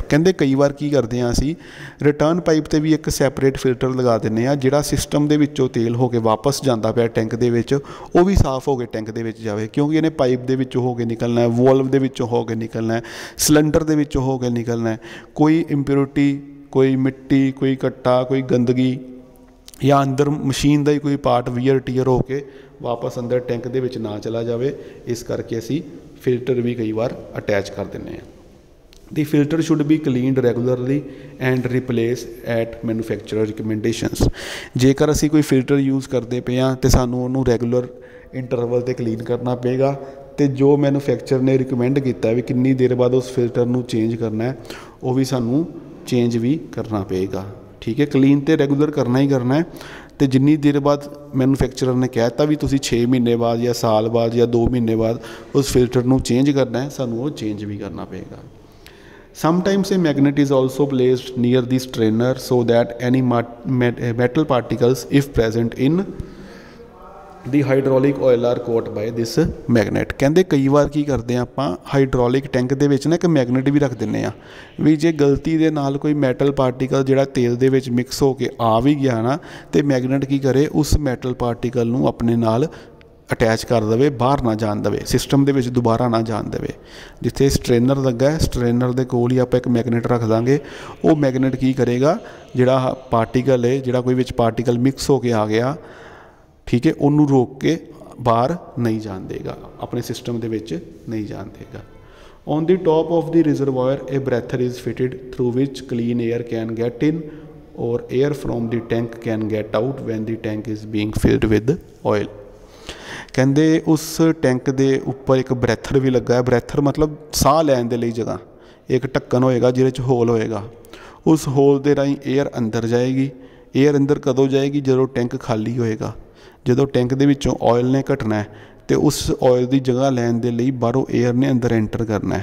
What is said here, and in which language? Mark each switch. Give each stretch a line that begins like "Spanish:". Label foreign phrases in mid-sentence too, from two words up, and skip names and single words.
Punjabi: ਕਹਿੰਦੇ ਕਈ ਵਾਰ ਕੀ ਕਰਦੇ ਹਾਂ ਅਸੀਂ,
English: return pipe
Punjabi: 'ਤੇ ਵੀ ਇੱਕ
English: separate filter
Punjabi: ਲਗਾ ਦਿੰਦੇ ਹਾਂ, ਜਿਹੜਾ ਸਿਸਟਮ ਦੇ ਵਿੱਚੋਂ ਤੇਲ ਹੋ ਕੇ ਵਾਪਸ ਜਾਂਦਾ ਪਿਆ ਟੈਂਕ ਦੇ ਵਿੱਚ, ਉਹ ਵੀ ਸਾਫ਼ ਹੋ ਕੇ ਟੈਂਕ ਦੇ ਵਿੱਚ ਜਾਵੇ, ਕਿਉਂਕਿ ਇਹਨੇ ਪਾਈਪ ਦੇ ਵਿੱਚੋਂ ਹੋ ਕੇ ਨਿਕਲਣਾ ਹੈ, ਵੋਲਵ ਦੇ ਵਿੱਚੋਂ ਹੋ ਕੇ ਨਿਕਲਣਾ ਹੈ, ਸਿਲੰਡਰ ਦੇ ਵਿੱਚੋਂ ਹੋ ਕੇ ਨਿਕਲਣਾ ਹੈ। ਕੋਈ ਇੰਪਿਊਰਿਟੀ, ਕੋਈ ਮਿੱਟੀ, ਕੋਈ ਕੱਟਾ, ਕੋਈ ਗੰਦਗੀ, ਜਾਂ ਅੰਦਰ ਮਸ਼ੀਨ ਦਾ ਹੀ ਕੋਈ ਪਾਰਟ
English: wear tear
Punjabi: ਹੋ ਕੇ ਵਾਪਸ ਅੰਦਰ ਟੈਂਕ ਦੇ ਵਿੱਚ ਨਾ ਚਲਾ ਜਾਵੇ, ਇਸ ਕਰਕੇ ਅਸੀਂ ਫਿਲਟਰ ਵੀ ਕਈ ਵਾਰ ਅਟੈਚ ਕਰ ਦਿੰਦੇ ਹਾਂ।
English: The filter should be cleaned regularly and replace at manufacturer recommendations।
Punjabi: ਜੇਕਰ ਅਸੀਂ ਕੋਈ ਫਿਲਟਰ ਯੂਜ਼ ਕਰਦੇ ਪਏ ਹਾਂ ਅਤੇ ਸਾਨੂੰ ਉਹਨੂੰ
English: regular interval
Punjabi: 'ਤੇ ਕਲੀਨ ਕਰਨਾ ਪਏਗਾ, ਅਤੇ ਜੋ ਮੈਨੂਫੈਕਚਰ ਨੇ ਰਿਕਮੈਂਡ ਕੀਤਾ ਵੀ ਕਿੰਨੀ ਦੇਰ ਬਾਅਦ ਉਸ ਫਿਲਟਰ ਨੂੰ ਚੇਂਜ ਕਰਨਾ ਹੈ, ਉਹ ਵੀ ਸਾਨੂੰ ਚੇਂਜ ਵੀ ਕਰਨਾ ਪਏਗਾ। ਠੀਕ ਹੈ, ਕਲੀਨ ਤਾਂ ਰੈਗੂਲਰ ਕਰਨਾ ਹੀ ਕਰਨਾ ਹੈ, ਅਤੇ ਜਿੰਨੀ ਦੇਰ ਬਾਅਦ ਮੈਨੂਫੈਕਚਰਰ ਨੇ ਕਹਿ ਦਿੱਤਾ ਵੀ ਤੁਸੀਂ 6 ਮਹੀਨੇ ਬਾਅਦ ਜਾਂ ਸਾਲ ਬਾਅਦ ਜਾਂ 2 ਮਹੀਨੇ ਬਾਅਦ ਉਸ ਫਿਲਟਰ ਨੂੰ ਚੇਂਜ ਕਰਨਾ ਹੈ, ਸਾਨੂੰ ਉਹ ਚੇਂਜ ਵੀ ਕਰਨਾ ਪਏਗਾ।
English: Sometimes a magnet is also placed near the strainer so that any metal particles, if present in the hydraulic oil, are caught by this magnet।
Punjabi: ਕਹਿੰਦੇ ਕਈ ਵਾਰ ਕੀ ਕਰਦੇ ਹਾਂ ਆਪਾਂ,
English: hydraulic tank
Punjabi: ਦੇ ਵਿੱਚ ਨਾ ਇੱਕ ਮੈਗਨੇਟ ਵੀ ਰੱਖ ਦਿੰਦੇ ਹਾਂ, ਵੀ ਜੇ ਗਲਤੀ ਦੇ ਨਾਲ ਕੋਈ
English: metal particle
Punjabi: ਜਿਹੜਾ ਤੇਲ ਦੇ ਵਿੱਚ ਮਿਕਸ ਹੋ ਕੇ ਆ ਵੀ ਗਿਆ ਨਾ, ਅਤੇ ਮੈਗਨੇਟ ਕੀ ਕਰੇ, ਉਸ
English: metal particle
Punjabi: ਨੂੰ ਆਪਣੇ ਨਾਲ ਅਟੈਚ ਕਰ ਦੇਵੇ, ਬਾਹਰ ਨਾ ਜਾਣ ਦੇਵੇ, ਸਿਸਟਮ ਦੇ ਵਿੱਚ ਦੁਬਾਰਾ ਨਾ ਜਾਣ ਦੇਵੇ। ਜਿੱਥੇ ਸਟ੍ਰੇਨਰ ਲੱਗਾ ਹੈ, ਸਟ੍ਰੇਨਰ ਦੇ ਕੋਲ ਹੀ ਆਪਾਂ ਇੱਕ ਮੈਗਨੇਟ ਰੱਖ ਦਾਂਗੇ। ਉਹ ਮੈਗਨੇਟ ਕੀ ਕਰੇਗਾ, ਜਿਹੜਾ ਪਾਰਟੀਕਲ ਹੈ, ਜਿਹੜਾ ਕੋਈ ਵਿੱਚ ਪਾਰਟੀਕਲ ਮਿਕਸ ਹੋ ਕੇ ਆ ਗਿਆ, ਠੀਕ ਹੈ, ਉਹਨੂੰ ਰੋਕ ਕੇ ਬਾਹਰ ਨਹੀਂ ਜਾਣ ਦੇਗਾ, ਆਪਣੇ ਸਿਸਟਮ ਦੇ ਵਿੱਚ ਨਹੀਂ ਜਾਣ ਦੇਗਾ।
English: on the top of the reservoir a breather is fitted through which clean air can get in or air from the tank can get out when the tank is being filled with oil।
Punjabi: ਕਹਿੰਦੇ ਉਸ ਟੈਂਕ ਦੇ ਉੱਪਰ ਇੱਕ ਬਰੈਥਰ ਵੀ ਲੱਗਾ ਹੈ। ਬਰੈਥਰ ਮਤਲਬ ਸਾਹ ਲੈਣ ਦੇ ਲਈ ਜਗ੍ਹਾ, ਇੱਕ ਢੱਕਣ ਹੋਏਗਾ ਜਿਹਦੇ 'ਚ ਹੋਲ ਹੋਏਗਾ, ਉਸ ਹੋਲ ਦੇ ਰਾਹੀਂ ਏਅਰ ਅੰਦਰ ਜਾਏਗੀ। ਏਅਰ ਅੰਦਰ ਕਦੋਂ ਜਾਏਗੀ, ਜਦੋਂ ਟੈਂਕ ਖਾਲੀ ਹੋਏਗਾ, ਜਦੋਂ ਟੈਂਕ ਦੇ ਵਿੱਚੋਂ ਆਇਲ ਨੇ ਘਟਣਾ ਅਤੇ ਉਸ ਆਇਲ ਦੀ ਜਗ੍ਹਾ ਲੈਣ ਦੇ ਲਈ ਬਾਹਰੋਂ ਏਅਰ ਨੇ ਅੰਦਰ ਐਂਟਰ ਕਰਨਾ ਹੈ।